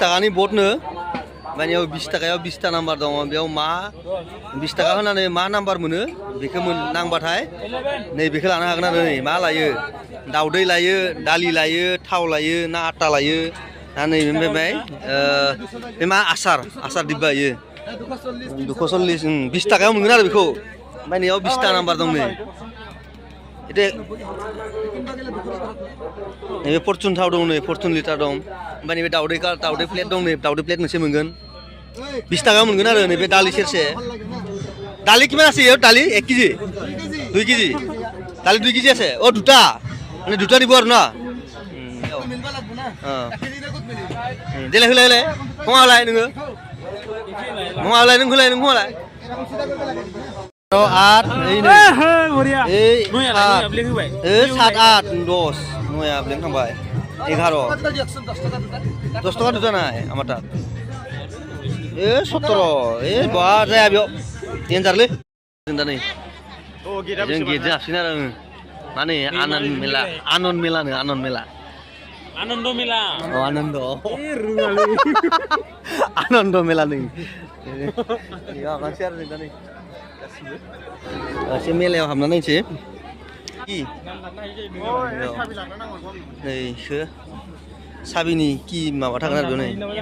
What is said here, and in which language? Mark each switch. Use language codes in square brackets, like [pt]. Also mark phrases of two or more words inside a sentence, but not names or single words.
[brx] टाकानि बटनो माने 20 टाकायाव 20टा नाम्बार दङ बेयाव मा 20 टाका होनानै मा नाम्बार मोनो बेखौ नांबाथाय नै बेखौ लानो हागोन आरो नै मा लायो दाउदै लायो दालि लायो थाव लायो ना आटा लायो ना नै ओमफ्राय बे मा आसार दिब्बा इयो 240 20 टाकायाव मोनगोन आरो बेखौ ओमफ्राय नैयाव 20टा नाम्बार दं नै इदे नैबे फरचुन थाव दं नै फरचुन लिटार दं ओमफ्राय नैबे दाउदै प्लेट दं नै दाउदै प्लेट मोनसे मोनगोन 20 टाकायाव मोनगोन आरो नैबे दालि सेरसे दालि किमान আছে ইয়াৰ दालि 1 কেজি 2 কেজি दालि [as] 2 কেজি আছে ও দুটা মানে দুটা দিব আৰু না দেলে হলে কোৱালাই [brx] নङो কোৱালাই नों होलाय नों होलाय 8 बरिया [as] এই [brx] नया ब्लेक होबाय 7 8 10 नया ब्लेक थांबाय 11 10 [as] টাকা দুটা নাই আমার তাত [brx] 17 बा जाया बेयाव डेन्जारलै जों दा नै जों गेटजों हाबसिन आरो माने आनन्द मेला आनन्द मेला आनन्द आनन्द मेला नै याव मानसि आरो जों दा नै गासिबो एसे मेलायाव हाबना नायनोसै नैसो साबिनि कि माबा थागोन आरो बेयाव